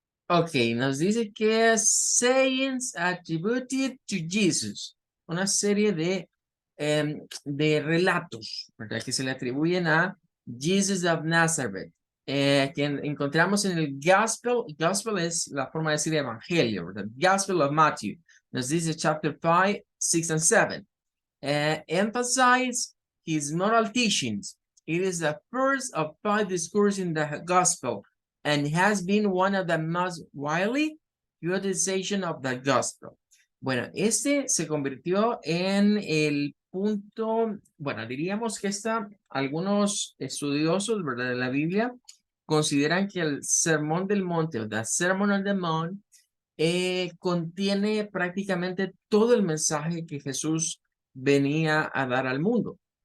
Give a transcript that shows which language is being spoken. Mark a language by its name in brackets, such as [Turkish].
[Spanish] Ok, nos dice que es [English] sayings attributed to Jesus, [Spanish] una serie de relatos, ¿verdad? Que se le atribuyen a Jesus of Nazareth, que encontramos en el Gospel. Gospel es la forma de decir evangelio, ¿verdad? [English] Gospel of Matthew. [Spanish] Nos dice [English] chapter 5, 6 and 7. Emphasize his moral teachings. It is the first of 5 discourses in the Gospel, and has been one of the most widely utilization of the gospel. [Spanish] Bueno, este se convirtió en el punto, bueno, diríamos que algunos estudiosos, ¿verdad?, de la Biblia consideran que el Sermón del Monte, o [English] the Sermon on the Mount, [Spanish] contiene prácticamente todo el mensaje que Jesús venía a dar al mundo.